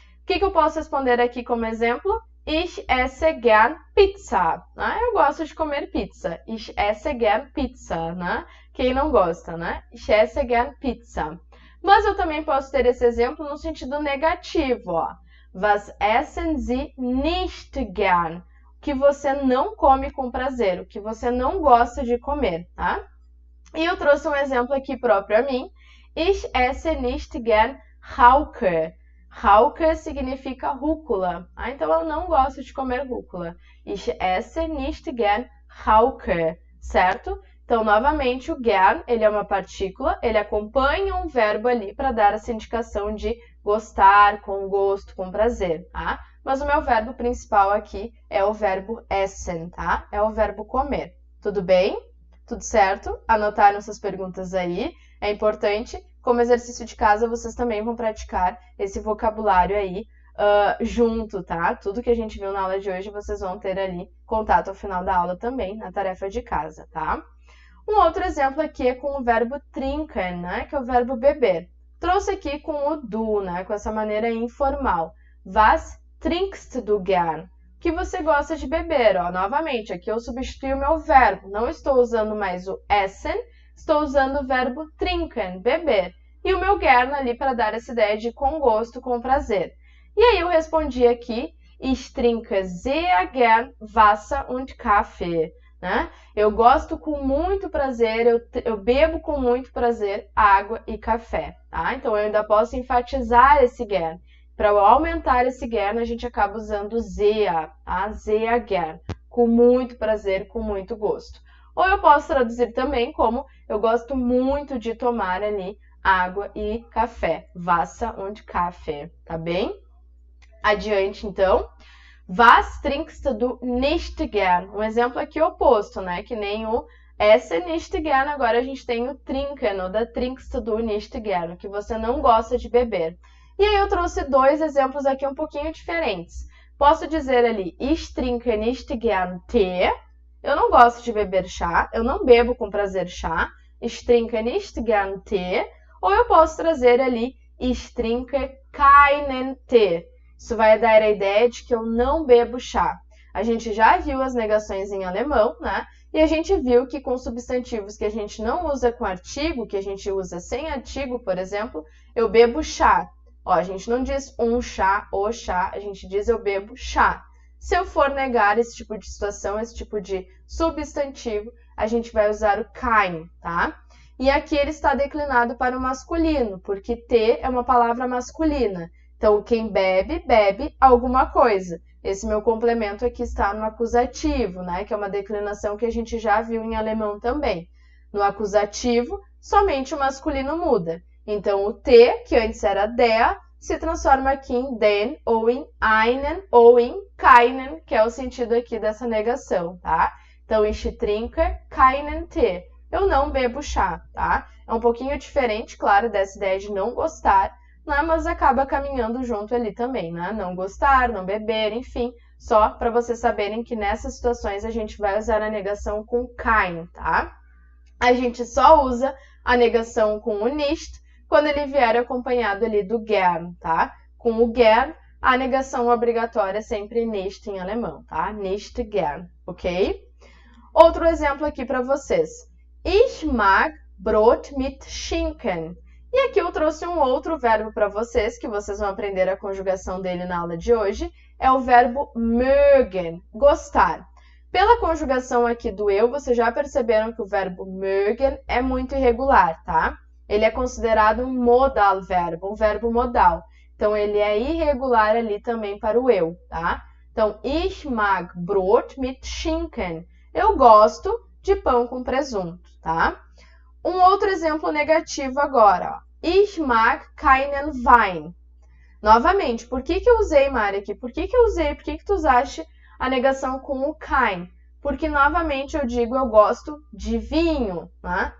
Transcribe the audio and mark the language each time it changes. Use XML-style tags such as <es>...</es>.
<pt>que eu posso responder aqui como exemplo?</pt> <de>Ich esse gern Pizza.</de> <pt>Né? Eu gosto de comer pizza.</pt> <de>Ich esse gern Pizza.</de> <pt>Né? Quem não gosta, né?</pt> <de>Ich esse gern Pizza.</de> <pt>Mas eu também posso ter esse exemplo no sentido negativo. Ó.</pt> <de>Was essen Sie nicht gern?</de> <pt>O que você não come com prazer, o que você não gosta de comer, tá? E eu trouxe um exemplo aqui próprio a mim.</pt> <de>Ich esse nicht gern Rauke.</de> <pt>Rauke significa rúcula. Ah, então eu não gosto de comer rúcula.</pt> <de>Ich esse nicht gern Rauke,</de> <pt>certo? Então, novamente, o gern, ele é uma partícula, ele acompanha um verbo ali para dar essa indicação de gostar, com gosto, com prazer, tá? Mas o meu verbo principal aqui é o verbo essen, tá? É o verbo comer. Tudo bem? Tudo certo? Anotaram essas perguntas aí. É importante. Como exercício de casa, vocês também vão praticar esse vocabulário aí junto, tá? Tudo que a gente viu na aula de hoje, vocês vão ter ali contato ao final da aula também, na tarefa de casa, tá? Um outro exemplo aqui é com o verbo trinken, né? Que é o verbo beber. Trouxe aqui com o du, né? Com essa maneira informal.</pt> <de>Was trinkst du gern?</de> <pt>O que você gosta de beber? Ó, novamente, aqui eu substituí o meu verbo. Não estou usando mais o essen, estou usando o verbo trinken, beber. E o meu gern ali para dar essa ideia de com gosto, com prazer. E aí eu respondi aqui,</pt> <de>ich trinke sehr gern Wasser und Kaffee.</de> <pt>Né? Eu gosto com muito prazer, eu bebo com muito prazer água e café. Tá? Então, eu ainda posso enfatizar esse gern. Para aumentar esse gern, a gente acaba usando sehr, tá?</pt> <de>Sehr gern,</de> <pt>com muito prazer, com muito gosto. Ou eu posso traduzir também como eu gosto muito de tomar ali água e café.</pt> <de>Wasser und Kaffee,</de> <pt>tá bem? Adiante, então.</pt> <de>Was trinkst du nicht gern?</de> <pt>Um exemplo aqui oposto, né? Que nem o esse nicht gern, agora a gente tem o trinken, ou da</pt> <de>trinkst du nicht gern,</de> <pt>que você não gosta de beber. E aí eu trouxe dois exemplos aqui um pouquinho diferentes. Posso dizer ali,</pt> <de>ich trinke nicht gern Tee.</de> <pt>Eu não gosto de beber chá, eu não bebo com prazer chá.</pt> <de>Ich trinke nicht gern Tee.</de> <pt>Ou eu posso trazer ali,</pt> <de>ich trinke keinen Tee.</de> <pt>Isso vai dar a ideia de que eu não bebo chá. A gente já viu as negações em alemão, né? E a gente viu que com substantivos que a gente não usa com artigo, que a gente usa sem artigo, por exemplo, eu bebo chá. Ó, a gente não diz um chá, o chá, a gente diz eu bebo chá. Se eu for negar esse tipo de situação, esse tipo de substantivo, a gente vai usar o kein, tá? E aqui ele está declinado para o masculino, porque T é uma palavra masculina. Então, quem bebe, bebe alguma coisa. Esse meu complemento aqui está no acusativo, né? Que é uma declinação que a gente já viu em alemão também. No acusativo, somente o masculino muda. Então, o T, que antes era der, se transforma aqui em den, ou em einen, ou em keinen, que é o sentido aqui dessa negação, tá? Então,</pt> <de>ich trinke keinen Tee.</de> <pt>Eu não bebo chá, tá? É um pouquinho diferente, claro, dessa ideia de não gostar, né? Mas acaba caminhando junto ali também, né? Não gostar, não beber, enfim, só para vocês saberem que nessas situações a gente vai usar a negação com kein, tá? A gente só usa a negação com o nicht quando ele vier acompanhado ali do gern, tá? Com o gern, a negação obrigatória é sempre nicht em alemão, tá?</pt> <de>Nicht gern,</de> <pt>ok? Outro exemplo aqui para vocês.</pt> <de>Ich mag Brot mit Schinken.</de> <pt>E aqui eu trouxe um outro verbo para vocês, que vocês vão aprender a conjugação dele na aula de hoje. É o verbo mögen, gostar. Pela conjugação aqui do eu, vocês já perceberam que o verbo mögen é muito irregular, tá? Ele é considerado um modal verbo, um verbo modal. Então, ele é irregular ali também para o eu, tá? Então,</pt> <de>ich mag Brot mit Schinken.</de> <pt>Eu gosto de pão com presunto, tá? Um outro exemplo negativo agora, ó.</pt> <de>Ich mag keinen Wein.</de> <pt>Novamente, por que eu usei, Mari, aqui? Por que eu usei? Por que tu usaste a negação com o kein? Porque, novamente, eu digo eu gosto de vinho, né?</pt>